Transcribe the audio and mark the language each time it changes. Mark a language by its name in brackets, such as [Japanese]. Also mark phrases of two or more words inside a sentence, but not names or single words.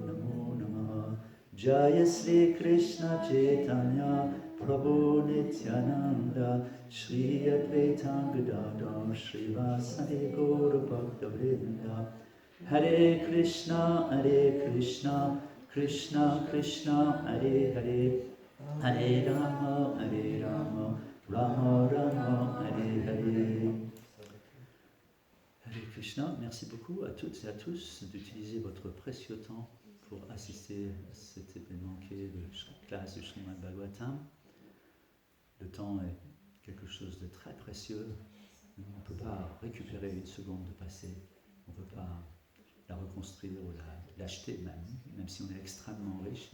[Sanskrit] Namo Namaha Jaya Sri Krishna Chaitanya Prabhu Nityananda Shri Advaita Gadadhar Shri Vasari Gaura Bhakta Hare Krishna Krishna Krishna Hare Hare Hare Rama Rama Rama Hare Hare. Hare Krishna, [French] merci beaucoup à toutes et à tous d'utiliser votre précieux temps pour assister à cet événement qui est la classe du Srimad Bhagavatam. Le temps est quelque chose de très précieux. On ne peut pas récupérer une seconde de passé. On ne peut pas la reconstruire ou l'acheter même si on est extrêmement riche.